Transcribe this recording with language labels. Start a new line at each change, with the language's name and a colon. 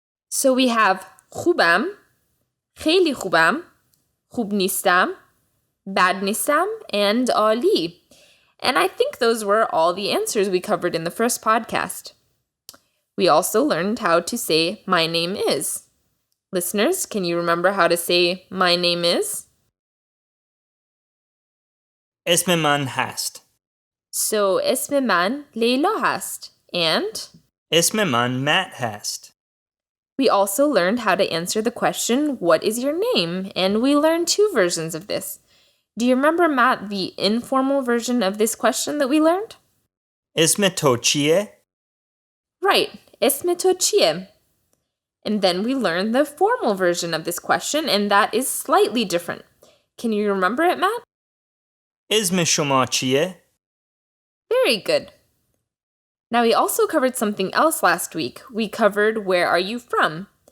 English: So we have khubam, kheli khubam, khub nistam, bad nistam, and Ali. And I think those were all the answers we covered in the first podcast. We also learned how to say my name is. Listeners, can you remember how to say my name is?
Persian: اسم من هست. So اسم من لیلا هست.
English: And
Persian: اسم من Matt هست.
English: we also learned how to answer the question, what is your name? And we learned two versions of this. Do you remember, Matt, the informal version of this question that we learned?
Persian: اسم تو چیه؟
English: Right,
Persian: اسم تو چیه?
English: And then we learned the formal version of this question, and that is slightly different. Can you remember it, Matt?
Persian: اسم شما چیه؟
English: Very good. Now, we also covered something else last week. We covered where are you from?